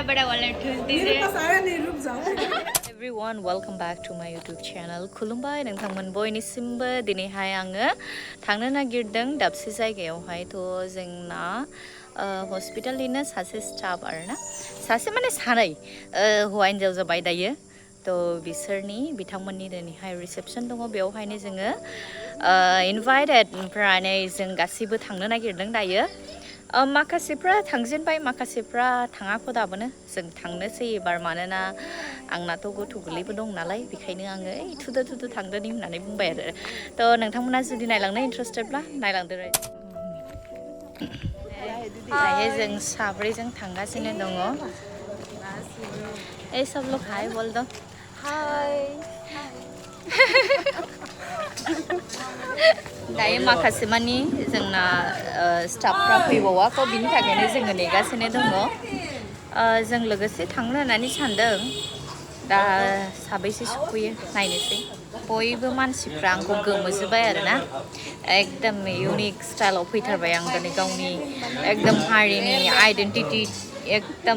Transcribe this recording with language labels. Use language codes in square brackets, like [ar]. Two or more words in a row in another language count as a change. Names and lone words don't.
[hi] बड़ा वाला ठूस दीजिए [en] Everyone, welcome back to my YouTube channel. [brx] खुलुमबाय नोंथांमोन बयनिसिमबो दिनैहाय आङो थांनो नागिरदों दाबसे जायगायावहाय थ' जोंना हस्पिटालनिनो सासे स्टाफ आरोना सासे माने सानै हौवा हिनजाव जाबाय दायो थ' बिथांमोननि दिनैहाय रिसेपसन दङ बेवहायनो जोङो इनभाइटेड ओमफ्राय जों गासैबो थांनो नागिरदों दायो माखासेफ्रा थांजेनबाय माखासेफ्रा थाङाखै दाबोनो जों थांनोसै एबार मानोना आंनाथ' गथ' गोरलैबो दं नालाय बेखायनो आङो थुदो थुदो थांदोनि होननानै बुंबाय आरो थ' नोंथांमोना जुदि नायलांनो इन्टारेस्टेडब्ला नायलांदो दायो जों साब्रैजों थांगासिनो दङ [hi] सब लोग हाय बोल दो हाय [brx] दायो माखासे मानि जोंना स्टाफफ्रा फैबावाखै बिनि थाखायनो जोङो नेगासिनो दङ जों लोगोसे थांनो होननानै सानदों दा साबैसे सफैयो नायनोसै बयबो मानसिफ्रा आंखौ गोमोजोबबाय आरोना एकदम इउनिक स्टाइलाव फैथारबाय आं दिनै गावनि एकदम हारिनि आइडेन्टिटि एकदम